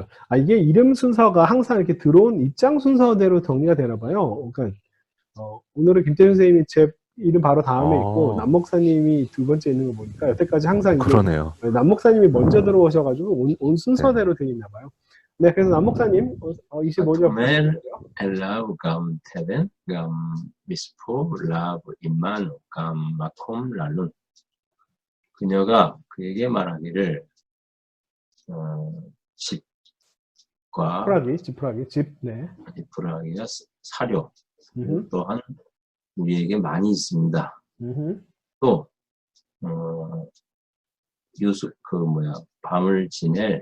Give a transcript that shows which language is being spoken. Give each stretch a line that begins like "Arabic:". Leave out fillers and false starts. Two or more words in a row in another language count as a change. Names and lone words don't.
Korean: 이게 이름 순서가 항상 이렇게 들어온 입장 순서대로 정리가 되나 봐요. 그러니까, 오늘은 김태준 선생님이 제 이름 바로 다음에 있고, 남 목사님이 두 번째 있는 거 보니까, 여태까지 항상 이게, 그러네요. 남 목사님이 먼저 들어오셔가지고, 온 순서대로 되어 있나 봐요. 네, 그래서 남 목사님, 25절.
Hebrew: ותאמר אליו גם תבן, גם מספוא, לאו עמנו, גם מקום ללון.
Korean: 그녀가 그에게 말하기를 집과 지푸라기, 집, 네. 지푸라기가 사료 또한 우리에게 많이 있습니다. 또 유수 밤을 지낼